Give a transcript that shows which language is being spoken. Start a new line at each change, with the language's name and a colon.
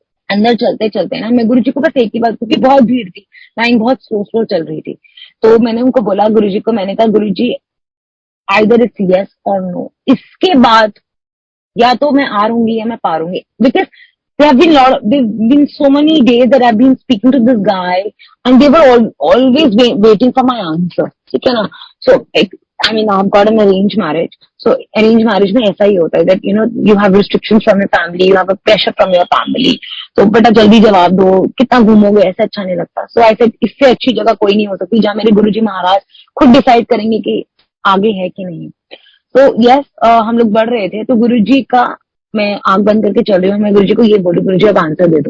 Hindi: अंदर चलते चलते ना मैं गुरु जी को बस एक ही बात, क्योंकि बहुत भीड़ थी, लाइन बहुत स्लो स्लो चल रही थी, तो मैंने उनको बोला गुरु जी को, मैंने कहा गुरु जी
English: either it's yes और no,
Hindi: इसके बाद या तो मैं हारूंगी या मैं पारूंगी,
English: because there have been so many days that I've been speaking to this guy and they were always waiting for my answer,
Hindi: ठीक है ना?
English: So I mean I've got an arranged marriage, so arranged marriage
Hindi: में ऐसा ही होता है
English: that you know you have restrictions from your family, you have a pressure from your family,
Hindi: तो बेटा जल्दी जवाब दो, कितना घूमोगे, ऐसा अच्छा नहीं लगता।
English: So I said
Hindi: इससे अच्छी जगह कोई नहीं हो सकती जहाँ मेरे गुरुजी महाराज खुद डिसाइड करेंगे कि आगे है कि नहीं। तो यस हम लोग बढ़ रहे थे, तो गुरुजी का मैं आंख बंद करके चल रही हूँ, मैं गुरुजी को ये बोलूं गुरुजी अब आंसर दे दो।